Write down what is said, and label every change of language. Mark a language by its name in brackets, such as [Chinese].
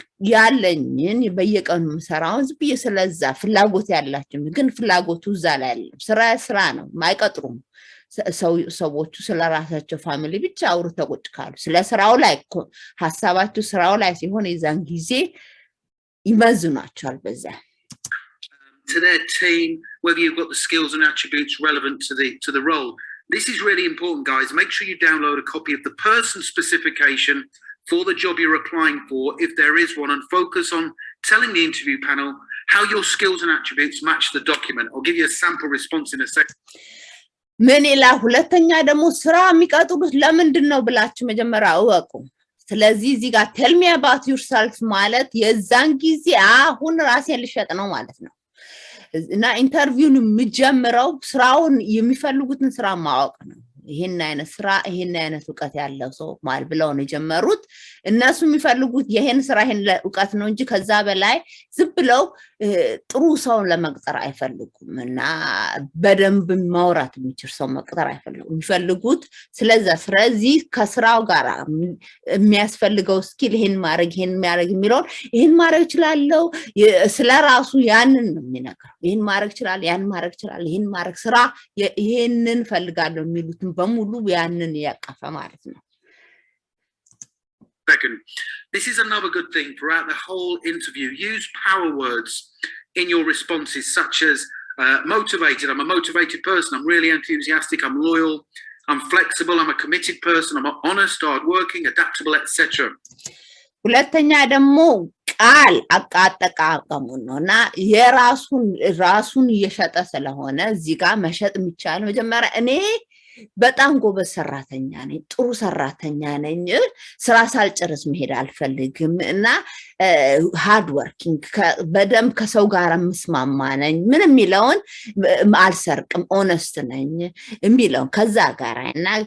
[Amharic] ያለኝን በየቀኑ መስራውን ዝብዬ ስለዛ ፍላጎት ያላችሁ ግን ፍላጎቱ እዛ ላይ አይደለም ስራ ነው ማይቀጥሩም ሰዎቹ ስለራሳቸው ፋሚሊ ብቻ አውርተው ቁጭ ካሉ ስለ ስራው ላይ ሐሳባቸው ስራው ላይ ሲሆን የዛን ጊዜ ይመዝናቸዋል በዛ [English] to their team whether you've got the skills and attributes relevant to the role this is really important guys make sure you download a copy of the person specification for the job you're applying for if there is one and focus on telling the interview panel how your skills and attributes match the document I'll give you a sample response in a second [Amharic] ምን ኢላ ሁለተኛ ደግሞ ስራ የሚቀጥሉት ለምንድነው ብላችሁ መጀመሪያ አወቁ ስለዚህ እዚህ ጋር [English] tell me about yourself [Amharic] ማለት የዛን ጊዜ አሁን ራሴን ልሸጥ ነው ማለት ነው እና ኢንተርቪውን የሚጀምረው ስራውን የሚፈልጉትን ስራ ማወቅ ነው ይሄን አይነት ስራ ይሄን አይነት ዕውቀት ያለው ሰው ማለት ብለው ነው ጀመሩት እነሱ የሚፈልጉት ይሄን ስራ ይሄን ዕውቀት ነው እንጂ ከዛ በላይ ዝም ብለው ጥሩ ሰው ለመቅጠር አይፈልጉም እና በደንብ ማውራት የሚችል ሰው መቅጠር አይፈልጉም የሚፈልጉት ስለዚህ ከስራው ጋር የሚያስፈልገው ስኪል ይሄን ማድረግ የሚለው ይሄን ማድረግ ይችላልው ስለራሱ ያንን ነው የሚነገረው ይሄን ማድረግ ይችላል ያን ማድረግ ይችላል ይሄን ማድረግ ስራ ይሄንን ፈልጋለሁ የሚሉት በሙሉ ያንን ያቀፈ ማለት ነው [English] Second, this is another good thing throughout the whole interview. Use power words in your responses, such as motivated. I'm a motivated person. I'm really enthusiastic. I'm loyal. I'm flexible. I'm a committed person. I'm honest, hardworking, adaptable, etc. [Amharic] ሁለተኛ ደግሞ ቃል አቃጠቃቀሙ ነውና የራሱን እየሸጠ ስለሆነ እዚህ ጋር መሸጥ የሚቻል መጀመሪያ እኔ በጣም ጎበዝ ሰራተኛ ነኝ ጥሩ ሰራተኛ ነኝ ስራ ሳልጨርስ መሄድ አልፈልግም እና ሃርድ ወርኪንግ በደም ከሰው ጋር መስማማ ነኝ ምን የሚለውን አልሰርቅም ኦነስት ነኝ የሚለው ከዛ ጋር እና